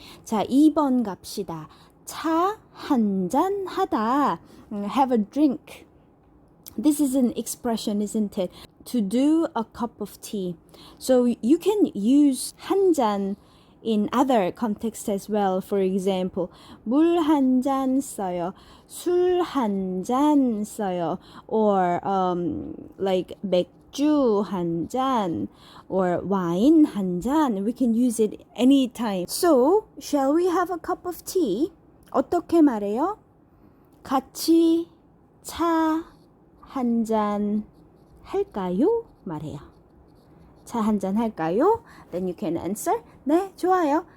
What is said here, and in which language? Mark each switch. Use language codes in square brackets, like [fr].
[ko] 자, 2번 갑시다. 차 한잔 하다. [en] Have a drink. This is an expression, isn't it? To do a cup of tea. So you can use 한잔 in other contexts as well. For example, [ko] 물 한 잔 써요. 술 한 잔 써요. [en] Or like [ko] 맥주 한 잔 or 와인 한 잔. [en] We can use it anytime. So, shall we have a cup of tea? [ko] 어떻게 말해요? 같이 차 한 잔 할까요? 말해요. 차 한 잔 할까요? [en] Then you can answer. [ko] 네, 좋아요.